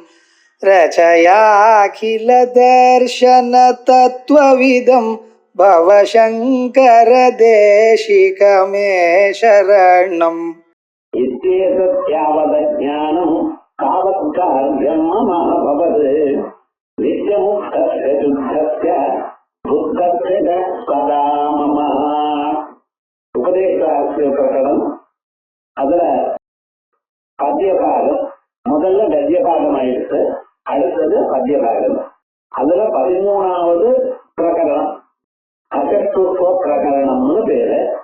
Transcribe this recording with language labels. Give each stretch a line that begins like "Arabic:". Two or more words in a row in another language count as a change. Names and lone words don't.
Sanskrit: रचयाखिल दर्शन तत्त्वविदं भवशङ्कर देशिकमे शरणम् इत्येतद्यावदज्ञानं तावत्कार्यं मम भवत् नित्यमुक्तस्य दुःखस्य दुःखस्य सदा मम
Tamil: உபதேசாஸ்திர பிரகடனம். அதுல பத்தியபாகம் முதல்ல கத்தியபாகம் ஆயிடுச்சு, அடுத்தது பத்தியபாகம். அதுல 13வது பிரகடனம் அகத்துவ பிரகரணம்னு பேரு.